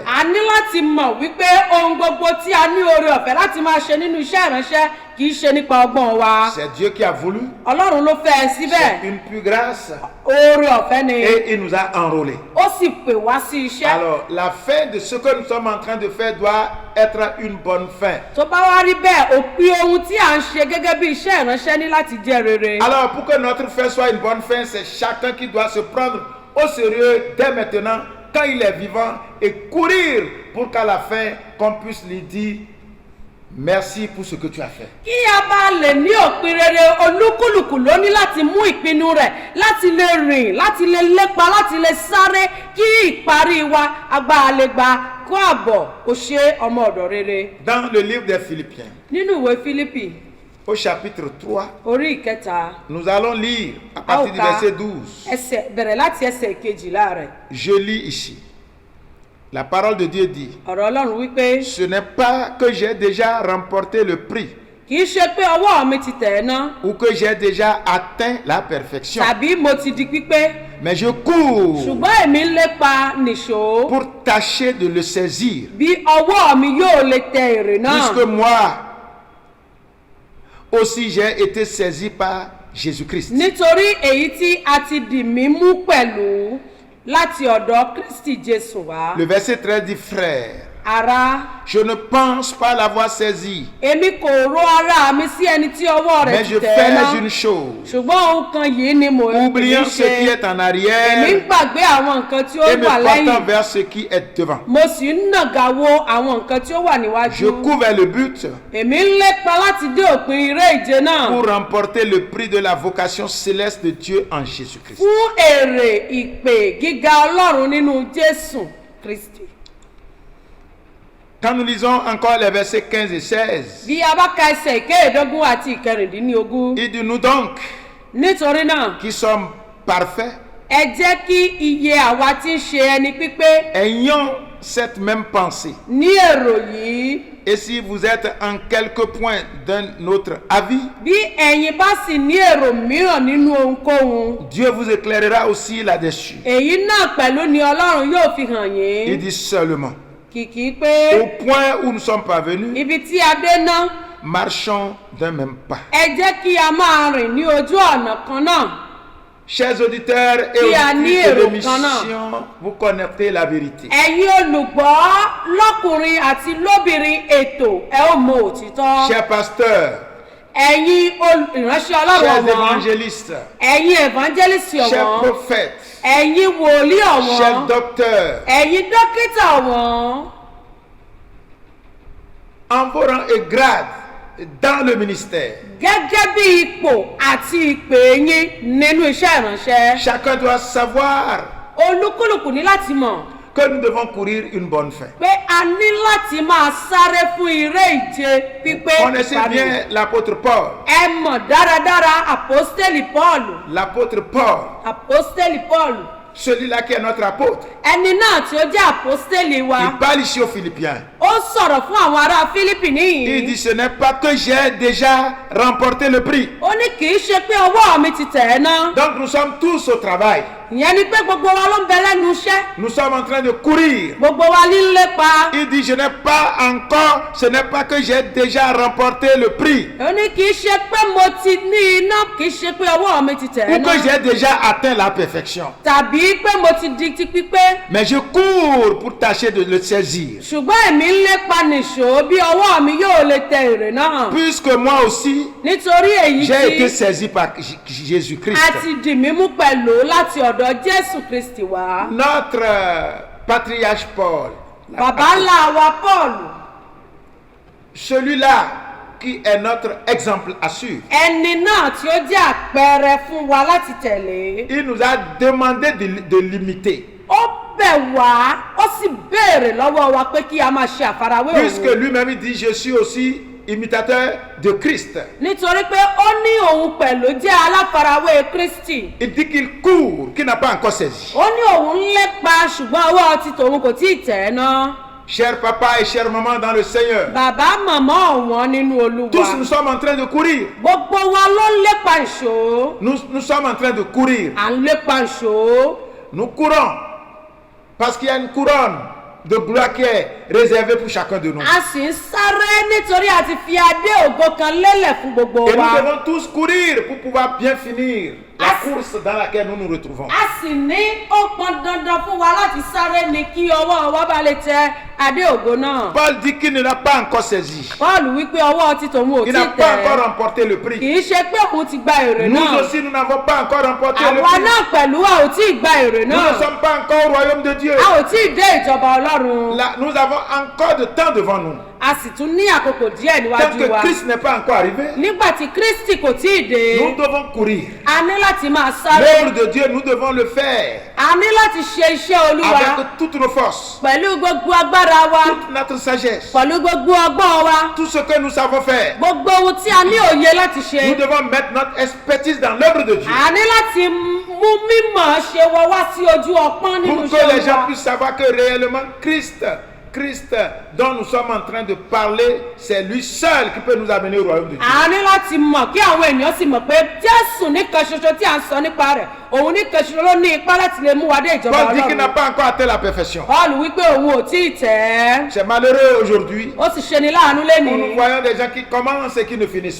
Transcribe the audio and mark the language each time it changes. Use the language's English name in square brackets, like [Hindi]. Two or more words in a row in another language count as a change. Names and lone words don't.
[Yoruba] a ní láti mọ̀ wípé ohun gbogbo tí a ní oore ọ̀fẹ́ láti máa ṣe nínú iṣẹ́ ìránṣẹ́ kì í ṣe nípa ọgbọ́n wa. [French] C'est Dieu qui a voulu. [Yoruba] Ọlọ́run ló fẹ́ ẹ [French] C'est [Yoruba] síbẹ̀. [French] une pure grâce. [Yoruba] Oore ọ̀fẹ́ ni. [French] Et il nous a enrôlés. [Yoruba] Ó sì pè wá sí iṣẹ́. [French] Alors, la fin de ce que nous sommes en train de faire doit être une bonne fin. [Yoruba] tó bá wá rí bẹ́ẹ̀ òpin ohun tí à ń ṣe gẹ́gẹ́ bí iṣẹ́ ìránṣẹ́ ní láti jẹ́ rere. [French] Alors, pour que notre fin soit une bonne fin, c'est chacun qui doit se prendre au sérieux dès maintenant, quand il est vivant, et courir pour qu'à la fin, qu'on puisse lui dire merci pour ce que tu as fait. [Yoruba] kí a bá lè ní òpin rere olúkúlùkù ló ní láti mú ìpinnu rẹ̀ láti lè rìn láti lè lépa láti lè sáré kí ìparí wa agbára lè gba kó àbọ̀ kó ṣe ọmọ ọ̀dọ̀ rere. [French] Dans le livre des Philippiens, [Yoruba] nínú ìwé Fílípì [French] au chapitre 3, [Yoruba] orí ìkẹta [French] nous allons lire à partir du verset 12. [Yoruba] ẹsẹ̀ bẹ̀rẹ̀ láti ẹsẹ̀ kejìlá rẹ̀. [French] Je lis ici. La parole de Dieu dit, [Yoruba] ọ̀rọ̀ Ọlọ́run wípé [French] ce n'est pas que j'ai déjà remporté le prix [Yoruba] kì í ṣe pé ọwọ́ mi ti tẹ̀ ẹ́ ná [French] ou que j'ai déjà atteint la perfection, [Yoruba] tàbí mo ti di pípé [French] mais je cours [Yoruba] ṣùgbọ́n èmi ń lépa nìṣó [French] pour tâcher de le saisir, [Yoruba] bí ọwọ́ mi yóò lè tẹ èrè náà. [French] puisque moi aussi j'ai été saisi par Jésus-Christ. [Yoruba] nítorí èyí tí a ti dì mí mú pẹ̀lú láti ọ̀dọ̀ Kristi Jésù wá. [French] Le verset 13 dit, frère, [Yoruba] ará [French] je ne pense pas l'avoir saisi, [Yoruba] èmi kò ro ara mi sí ẹni tí ọwọ́ rẹ̀ [French] mais [Yoruba] ti [French] je [Yoruba] tẹ̀ ẹ́ ná [French] fais une chose, [Yoruba] ṣùgbọ́n ohun kan yìí ni mo [French] oubliant ce qui [Yoruba] ṣe [French] est en [Yoruba] èmi ń [French] arrière [Yoruba] gbàgbé àwọn nǹkan tí ó [French] et me [Yoruba] wà [French] portant [Yoruba] lẹ́yìn [French] vers ce qui est devant. [Yoruba] mo sì ń nàgà wo àwọn nǹkan tí ó wà [French] Je [Yoruba] níwájú. [French] cours vers le but [Yoruba] èmi ń lépa láti dé òpin eré ìje náà [French] pour remporter le prix de la vocation céleste de Dieu en Jésus-Christ. [Yoruba] fún èrè ìpè gíga Ọlọ́run nínú Jésù Kristi. [French] Quand nous lisons encore les versets 15 et 16, [Yoruba] bí a bá ka ẹsẹ̀ ìkẹẹ̀ẹ́dógún àti ìkẹrìndínlógún. [French] il dit, nous donc, [Yoruba] nítorí náà [French] qui sommes parfaits, [Yoruba] ẹ jẹ́ kí iye àwa tí ń ṣe ẹni pípé [French] ayons cette même pensée. [Yoruba] ní èrò yìí. [French] Et si vous êtes en quelque point d'un autre avis, [Yoruba] bí ẹ̀yin bá sì ní èrò mìíràn nínú ohunkóhun [French] Dieu vous éclairera aussi là-dessus. [Yoruba] èyí náà pẹ̀lú ni Ọlọ́run yóò fi hàn [French] Il [Yoruba] yín. [French] dit seulement, [Yoruba] kìkì pé [French] au point où nous sommes parvenus, [Yoruba] ibi tí a dé ná [French] marchons d'un même pas. [Yoruba] ẹ jẹ́ kí a máa rìn ní ojú ọ̀nà kan náà. [French] Chers auditeurs et Qui a nié auditrices de le l'émission, vous connectez la vérité. [Yoruba] ẹ̀yin olùgbọ́ lọ́kùnrin àti lóbìnrin ètò ẹ ó mọ òtítọ́. [French] Chers pasteurs, [Yoruba] ẹ̀yin ìránṣẹ́ Ọlọ́run [French] chers [Yoruba] ọ̀wọ́n [French] évangélistes, [Yoruba] ẹ̀yin evangelist [French] chers [Yoruba] ọ̀wọ́n [French] prophètes, [Yoruba] ẹ̀yin wòlíì [French] chers [Yoruba] ọ̀wọ́n [French] docteurs, [Yoruba] ẹ̀yin dókítà ọ̀wọ́n [French] en vos rangs et grades dans le ministère, [Yoruba] gẹ́gẹ́ bí ipò àti ìpè yín nínú iṣẹ́ ìránṣẹ́. [French] chacun doit savoir [Yoruba] olúkúlùkù ní láti mọ̀ [French] que nous devons courir une bonne fin. [Yoruba] pé a ní láti máa sáré fún eré ìje pípé. [French] Connaissez bien l'apôtre Paul. [Yoruba] ẹ mọ̀ dáradára àpọ́stélì Pọ́ọ̀lù. [French] L'apôtre Paul, [Yoruba] àpọ́stélì Pọ́ọ̀lù [French] celui-là qui est notre apôtre, [Yoruba] ẹni náà tí ó jẹ́ àpọ́stélì wa. [French] il parle ici aux Philippiens. [Yoruba] ó sọ̀rọ̀ fún àwọn ará Fílípì [French] Il [Yoruba] níyìn. [French] dit, ce n'est pas que j'ai déjà remporté le prix. [Yoruba] ó ní kì í ṣe pé ọwọ́ mi ti tẹ̀ ẹ́ ná. [French] Donc nous sommes tous au travail. [Yoruba] ìyẹn ni pé gbogbo wa ló ń bẹ lẹ́nu iṣẹ́. [French] Nous sommes en train de courir. [Yoruba] gbogbo wa ní ń lépa. [French] Il dit, je n'ai pas encore, ce n'est pas que j'ai déjà remporté le prix [Yoruba] ó ní kì í ṣe pé mo ti ní iná kì í ṣe pé ọwọ́ mi ti tẹ̀ ẹ́ [French] ou que [Yoruba] ná. [French] j'ai déjà atteint la perfection. [Yoruba] tàbí pé mo ti di ti pípé. [French] Mais je cours pour tâcher de le saisir. [Yoruba] ṣùgbọ́n èmi ń lépa nìṣó bí ọwọ́ mi yóò lè tẹ èrè náà. [French] Puisque moi aussi, [Yoruba] nítorí èyí [French] j'ai été [Yoruba] tí [French] saisi par Jésus-Christ. [Yoruba] a ti dì mí mú pẹ̀lú láti ọ̀dọ̀ Jésù Kristi wá. [French] Notre patriarche Paul, [Yoruba] bàbá ńlá wa Pọ́ọ̀lù [French] celui-là qui est notre exemple à suivre, [Yoruba] ẹni náà tí ó jẹ́ àpẹẹrẹ fún wa láti tẹ̀lé. [French] il nous a demandé de l'imiter. [Yoruba] ó bẹ̀ wá ó sì béèrè lọ́wọ́ wa pé kí a máa ṣe àfarawé [French] Puisque [Yoruba] òun. [French] lui-même il dit, je suis aussi imitateur de Christ. [Yoruba] nítorí pé ó ní òun pẹ̀lú jẹ́ aláfarawé Kristi. [French] Il dit qu'il court, qu'il n'a pas encore saisi. [Yoruba] ó ní òun ń lépa ṣùgbọ́n ọwọ́ ti tòun kò tí ì tẹ̀ ẹ́ ná. [French] Chers papas et chères mamans dans le Seigneur, [Yoruba] bàbá màmá ọ̀wọ́n nínú Olúwa. [French] tous nous sommes en train de courir. [Yoruba] Gbogbo wa ló ń lépa ìṣó. [French] Nous sommes en train de courir. [Yoruba] À ń lépa ìṣó. [French] Nous courons parce qu'il y a une couronne de gloire qui est réservée pour chacun de nous. [Yoruba] A sì ń sáré nítorí àti fi adé ògo kan lélẹ̀ fún gbogbo [French] Et nous [Yoruba] wa. [French] devons tous courir pour pouvoir bien finir la Ah, course dans laquelle nous nous retrouvons. [Yoruba] A sì ní ó pọn dandan fún wa láti sáré ní kí ọwọ́ wa bá lè tẹ adé ògo náà. [French] Paul dit qu'il ne l'a pas encore saisi. [Yoruba] Paul wípé ọwọ́ ti tòun ò [French] Il [Yoruba] tí [French] n'a pas encore [Yoruba] tẹ̀. [French] remporté le [Yoruba] Kì [French] prix. [Yoruba] í ṣe pé òun ti gba èrè [French] Nous [Yoruba] náà. [French] aussi, nous n'avons pas encore remporté le [Yoruba] Àwa [French] prix. [Yoruba] náà pẹ̀lú a ò tí ì gba èrè [French] Nous [Yoruba] náà. [French] ne sommes pas encore au royaume de Dieu. [Yoruba] A ò tí ì dé ìjọba Ọlọ́run. [French] Là, nous avons encore de temps devant nous. [Yoruba] A sì tún ní àkókò díẹ̀ [French] Tant [Yoruba] níwájú wa. [French] que Christ n'est pas encore arrivé, [Yoruba] Nígbà tí Kristi kò tí ì dé, [French] nous devons courir. [Yoruba] a ní láti máa sáré. [French] L'œuvre de Dieu, nous devons le faire [Yoruba] A ní láti ṣe iṣẹ́ Olúwa [French] avec toutes nos forces, [Yoruba] pẹ̀lú gbogbo agbára wa, [French] toute notre sagesse, [Yoruba] pẹ̀lú gbogbo ọgbọ́n wa, [French] tout ce que nous savons faire. [Yoruba] gbogbo ohun tí a ní òye láti [French] Nous [Yoruba] ṣe. [French] devons mettre notre expertise dans l'œuvre de Dieu [Yoruba] A ní láti mú mímọ̀ ṣe wọ wá sí ojú ọpọ́n nínú [French] pour que les [Yoruba] iṣẹ́ [French] gens [Yoruba] wa. [French] puissent savoir que réellement Christ dont nous sommes en train de parler, c'est lui seul qui peut nous amener au royaume de Dieu. [Yoruba] A ní láti mọ̀ kí àwọn ènìyàn sì mọ̀ pé Jésù nìkan ṣoṣo tí a ń sọ nípa rẹ̀, òun nìkan ṣoṣo ló ní ipá láti lè mú wa dé ìjọba [French] Paul dit qu'il n'a [Yoruba] Ọlọ́run. [French] pas encore atteint la perfection. [Yoruba] Paul wípé òun ò tí ì tẹ̀ ẹ́. [French] C'est malheureux aujourd'hui [Yoruba] Ó sì ṣe ni láàánú [French] où [Yoruba] lénìí. [French] nous voyons des gens qui commencent et qui ne finissent